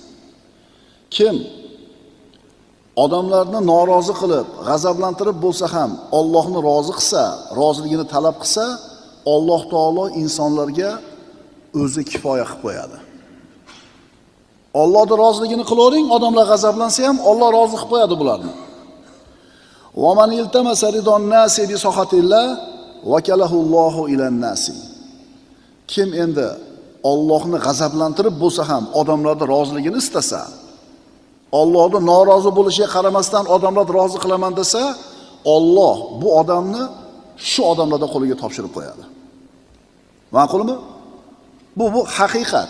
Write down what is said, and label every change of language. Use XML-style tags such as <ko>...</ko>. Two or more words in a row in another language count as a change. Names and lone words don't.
<uz>Kim odamlarni norozi qilib, g'azablantirib bo'lsa ham Allohni rozi qilsa, roziligini talab qilsa, Alloh taolo insonlarga o'zi kifoya qilib qo'yadi. Allohning roziligini qilavering, odamlar g'azablansa ham Alloh rozi qilib qo'yadi bularni.</uz> <ar>ومن التمس رضا الناس بسخط الله وكله الله إلى الناس.</ar> <uz>Kim endi Allohni g'azablantirib bo'lsa ham odamlarning roziligini istasa, Allohning norozi bo'lishiga qaramasdan odamlarni rozi qilaman desa, Alloh bu odamni shu odamlarning qo'liga topshirib qo'yadi. Ma'qulmi? Bu haqiqat.</uz>